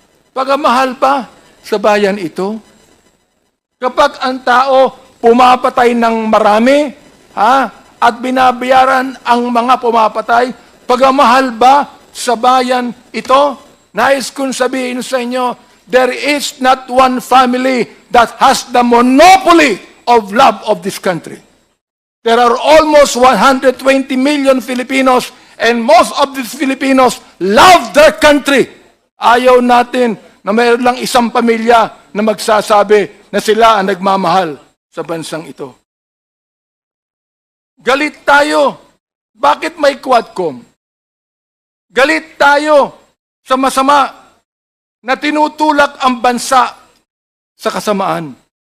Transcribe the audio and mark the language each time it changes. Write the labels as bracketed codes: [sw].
[tl] Pagmamahal ba sa bayan ito? Kapag ang tao pumapatay ng marami, at binabayaran ang mga pumapatay, pagmamahal ba sa bayan ito? Nais kong sabihin sa inyo, [en] there is not one family that has the monopoly of love of this country. There are almost 120 million Filipinos, and most of these Filipinos love their country. [tl] Ayaw natin na mayroon lang isang pamilya na magsasabi na sila ang nagmamahal sa bansang ito. Galit tayo. Bakit may Quadcom? Galit tayo sa masama na tinutulak ang bansa sa kasamaan.